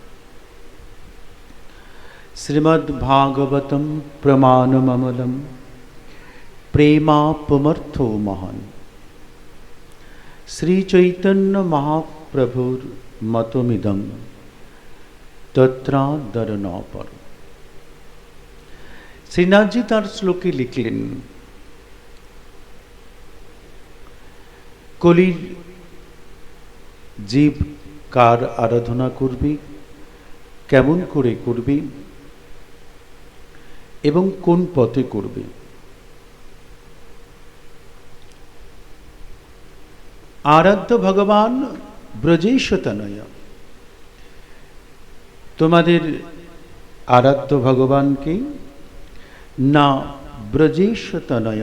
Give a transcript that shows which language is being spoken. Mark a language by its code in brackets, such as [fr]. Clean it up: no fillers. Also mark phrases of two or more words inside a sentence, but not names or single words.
[sa] श्रीमद्भागवतम प्रमाणममलम प्रेमापमर्थो महान श्री चैतन्य महाप्रभुर मतमिदं तत्रादरनपर। [bn] শ্রীনাথ জী তার শ্লোকে লিখলেন, কলির জীব কার আরাধনা করবে, কেমন করে করবে এবং কোন পথে করবে। আরাধ্য ভগবান ব্রজেশ তনয়া, তোমাদের আরাধ্য ভগবান কে না ব্রজেশ তনয়া।